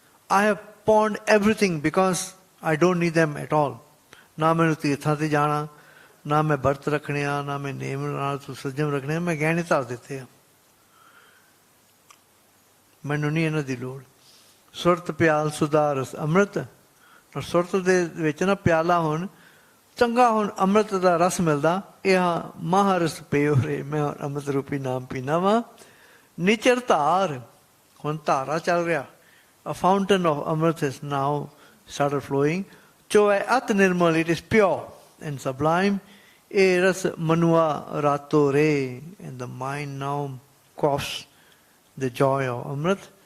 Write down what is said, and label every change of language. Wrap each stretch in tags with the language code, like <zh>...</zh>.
<en>I have pawned everything because I don't need them at all.</en> <pa>ਨਾ ਮੈਨੂੰ ਤੀਰਥਾਂ ਤੇ ਜਾਣਾ, ਨਾ ਮੈਂ ਵਰਤ ਰੱਖਣੇ ਆ, ਨਾ ਮੈਂ ਨੇਮ ਨਾਲ ਸੁਸਜਮ ਰੱਖਣੇ ਆ, ਮੈਂ ਗਹਿਣੇ ਧਰ ਦਿੱਤੇ ਆ. ਮੈਨੂੰ ਨਹੀਂ ਇਹਨਾਂ ਦੀ ਲੋੜ. ਸੁਰਤ ਪਿਆਲ ਸੁਧਾਰਸ ਅੰਮ੍ਰਿਤ. ਸੁਰਤ ਦੇ ਵਿੱਚ ਨਾ ਪਿਆਲਾ ਹੁਣ ਚੰਗਾ ਹੁਣ ਅੰਮ੍ਰਿਤ ਦਾ ਰਸ ਮਿਲਦਾ. ਇਹ ਮਹਾਰਸ ਪੀਓ ਰੇ, ਮੈਂ ਅੰਮ੍ਰਿਤ ਰੂਪੀ ਨਾਮ ਪੀਣਾ ਵਾ. ਨਿਚਰ ਧਾਰ, ਹੁਣ ਧਾਰਾ ਚੱਲ ਰਿਹਾ.</pa> <en>A fountain of Amrit has now started flowing.</en> <pa>Jo hai at nirmal,</pa> <en>it is pure and sublime.</en> <pa>E ras manua rato re,</pa> <en>and the mind now quaffs the joy of Amrit.</en>